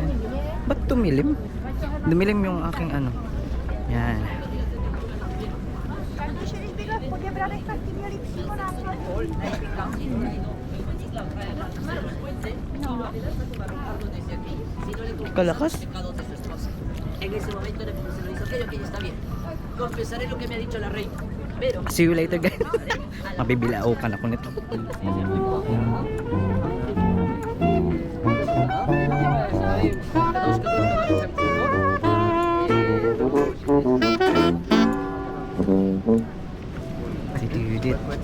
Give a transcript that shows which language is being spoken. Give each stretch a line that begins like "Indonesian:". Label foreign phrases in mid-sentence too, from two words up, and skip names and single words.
Filipino: Ba't tumilim? Dumilim yung aking ano. Yan. Kalakas.
Spanish: En ese momento le hizo aquello, aquello está bien. Confesaré lo que me ha dicho la reina. Pero
English: See you later guys.
Filipino: Mabibilaukan ako nito. Si Judith.